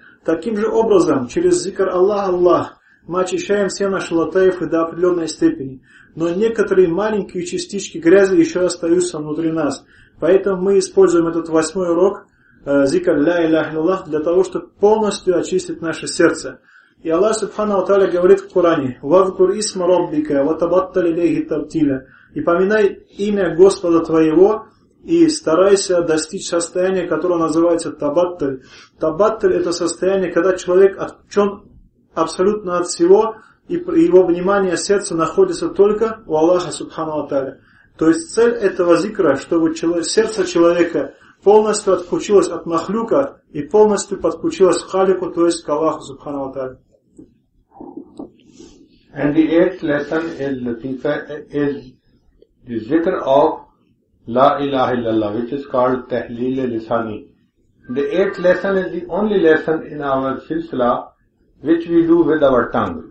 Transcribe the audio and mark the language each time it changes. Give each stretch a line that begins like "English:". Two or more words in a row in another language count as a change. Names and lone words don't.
Russian: Таким же образом, через зикр Аллах, Аллах, мы очищаем все наши латаифы до определенной степени. Но некоторые маленькие частички грязи еще остаются внутри нас. Поэтому мы используем этот 8-й урок, зикр
Arabic: لا إله إلا الله,
Russian: для того, чтобы полностью очистить наше сердце. И
Arabic: الله سبحانه وتعالى
Russian: говорит в Коране:
Arabic: «واذكر اسم ربك وتبتل إليه تبتيلا».
Russian: И поминай имя Господа твоего и старайся достичь состояния, которое называется табатталь. Табатталь — это состояние, когда человек отвлечен абсолютно от всего, и его внимание, сердце находится только у
Arabic: الله سبحانه وتعالى.
Russian: То есть цель этого зикра, чтобы сердце человека полностью отключилось от махлюка и полностью подключилось к халику, то есть к
Arabic: الله سبحانه وتعالى.
English: And the 8th lesson is the zikr of
Arabic: لا إله إلا الله,
English: which is called
Arabic: تهليل لساني.
English: The 8th lesson is the only lesson in our silsila which we do with our tongue.